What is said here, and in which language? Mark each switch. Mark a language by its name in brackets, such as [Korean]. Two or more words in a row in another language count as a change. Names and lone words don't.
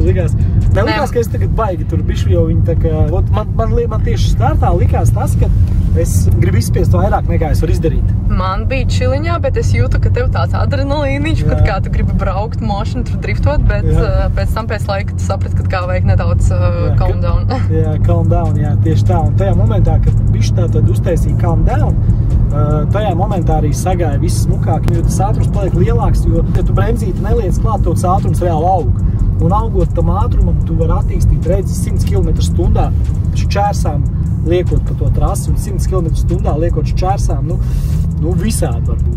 [Latvian] Nelikās, ka es tagad baigi tur bišu, jo viņi tā kā... Man tieši startā likās tas, ka es gribu izspiest vairāk nekā es varu izdarīt. Man bija čiliņā, bet es jūtu, ka tev tāds adrenalīniņš, kad kā tu gribi braukt mošanu, tur driftot, bet pēc tam pēc laika tu saprati, ka kā vajag nedaudz [English] calm down. Jā, calm down, [Latvian] jā, tieši tā. Un tajā momentā, kad bišķi tā tad uztaisīja [English] calm down, [Latvian] tajā momentā arī sagāja viss smukāk, jo tas ātrums paliek lielāks, jo, ja tu bremzīti neliec klāt, tas ātrums reāli aug. Un augot tam ātrumam, tu vari attīstīt redzi 100 km/h šķērsām, liekot pa to trasi, un 100 km/h liekot šķērsām, nu visādi varbūt.